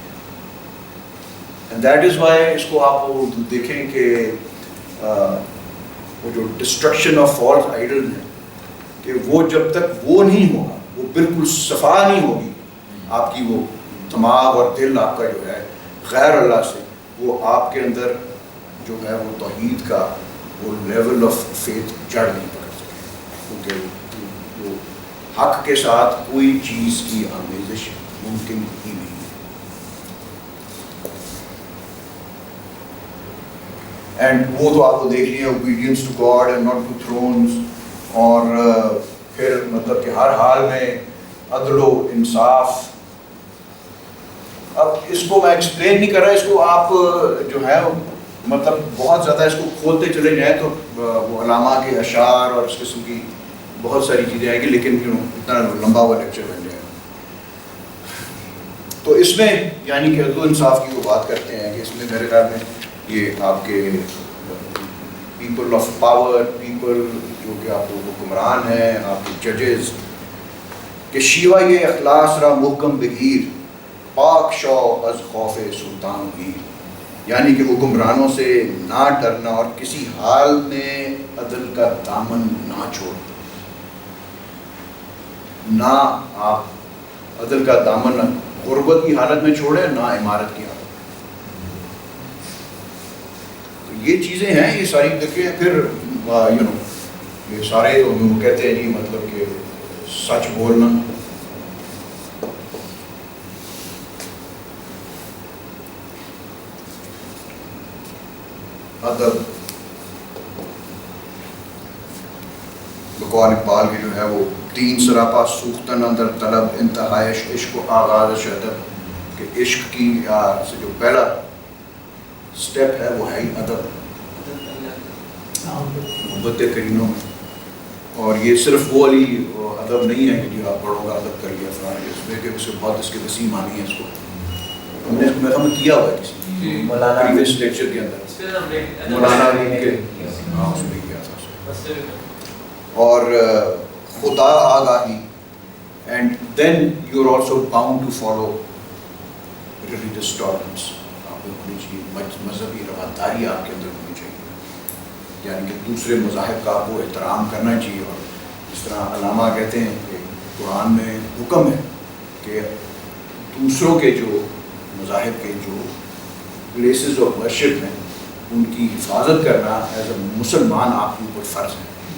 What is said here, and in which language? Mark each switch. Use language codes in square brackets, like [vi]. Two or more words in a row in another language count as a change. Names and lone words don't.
[en] And that is why [ur] اس کو آپ دیکھیں کہ وہ جو [en] destruction of false idol [ur] ہے کہ وہ جب تک وہ نہیں ہوگا, وہ بالکل صفا نہیں ہوگی آپ کی وہ دماغ اور دل آپ کا جو ہے غیر اللہ سے, وہ آپ کے اندر جو ہے وہ توحید کا وہ [en] level of faith [ur] جڑ نہیں پکڑ سکے, کیونکہ وہ حق کے ساتھ کوئی چیز کی آمیزش ممکن ہی نہیں. اینڈ وہ تو آپ کو دیکھ لیے [en] obedience to God and not to thrones, [ur] اور پھر مطلب کہ ہر حال میں عدل و انصاف. اب اس کو میں ایکسپلین نہیں کر رہا, اس کو آپ جو ہے مطلب بہت زیادہ اس کو کھولتے چلے جائیں تو وہ علامہ کے اشعار اور اس قسم کی بہت ساری چیزیں آئیں گی, لیکن اتنا لمبا ہوا لیکچر بن جائے گا. تو اس میں یعنی کہ عدل و انصاف کی وہ بات کرتے ہیں کہ اس میں میرے خیال میں یہ آپ کے [en] people of power, [ur] پیپل جو کہ آپ کو حکمران ہیں, آپ کے ججز, کہ [fa] شیوا یہ اخلاص را محکم بگیر پاک شو از خوف سلطان گیر. [ur] یعنی کہ حکمرانوں سے نہ ڈرنا اور کسی حال میں عدل کا دامن نہ چھوڑنا. نہ آپ عدل کا دامن غربت کی حالت میں چھوڑیں, نہ عمارت کی حالت. تو یہ چیزیں ہیں, یہ ساری دیکھیں. پھر یہ سارے وہ کہتے ہیں جی مطلب کہ سچ بولنا, ادب, بقول اقبال کی جو ہے وہ [fa] تین سراپا سوختن اندر طلب انتہائش عشق و آغاز ادب, [ur] کہ عشق کی سے جو پہلا سٹیپ ہے وہ ہے ہی ادب, محبت کرینوں میں. اور یہ صرف وہ علی ادب نہیں ہے کہ جی آپ پڑھو گا ادب کر لیا فلاں, اس میں کہ اس کے بہت اس کے وسیع معنی ہے. اس کو ہم نے میں کیا ہوا ہے کسی پریویس لیکچر کے اندر مولانا کے اس میں کیا تھا. اور خدا آگاہی, [en] And then you are also bound to follow religious tolerance. [ur] آپ کو ہونی چاہیے مذہبی رواداری آپ کے اندر ہونی چاہیے, یعنی کہ دوسرے مذاہب کا آپ کو احترام کرنا چاہیے. اور جس طرح علامہ کہتے ہیں کہ قرآن میں حکم ہے کہ دوسروں کے جو مذاہب کے جو [en] places of worship [ur] ہیں ان کی حفاظت کرنا [en] as a Muslim [ur] آپ کے اوپر فرض ہے.